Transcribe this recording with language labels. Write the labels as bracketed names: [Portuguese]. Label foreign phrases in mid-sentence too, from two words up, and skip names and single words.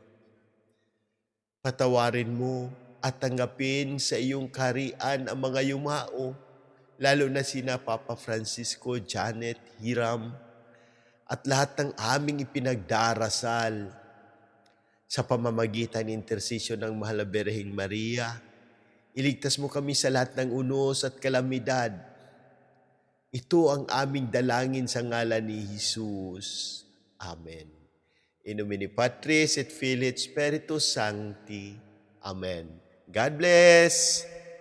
[Filipino] Patawarin mo at tanggapin sa iyong kaharian ang mga yumao, lalo na sina Papa Francisco, Janet, Hiram, at lahat ng aming ipinagdarasal sa pamamagitan ng intersesyon ng Mahal na Birheng Maria. Iligtas mo kami sa lahat ng unos at kalamidad. Ito ang aming dalangin sa ngalan ni Jesus. Amen. [Latin] In nomine Patris et Filii et Spiritus Sancti. [English] Amen. God bless!